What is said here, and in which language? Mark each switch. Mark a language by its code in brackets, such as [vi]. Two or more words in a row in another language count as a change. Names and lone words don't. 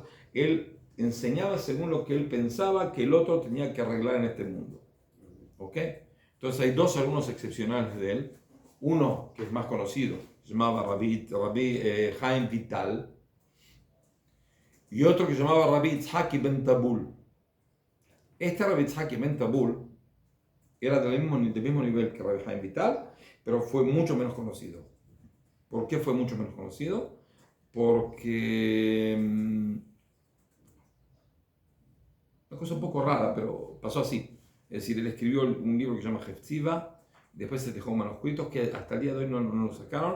[es] Él enseñaba según lo que él pensaba que el otro tenía que arreglar en este mundo. ¿Ok? Entonces hay 2 alumnos excepcionales de él. Uno que es más conocido, se llamaba Rabbi Haim Vital, y otro que se llamaba Rabbi Itzhaki Ben Tabul. Este Rabbi Itzhaki Ben Tabul era del mismo nivel que Rabbi Haim Vital, pero fue mucho menos conocido. ¿Por qué fue mucho menos conocido? Porque una cosa un poco rara, pero pasó así. Es decir, él escribió un libro que se llama Hefziva, después se dejó manuscritos que hasta el día de hoy no lo sacaron.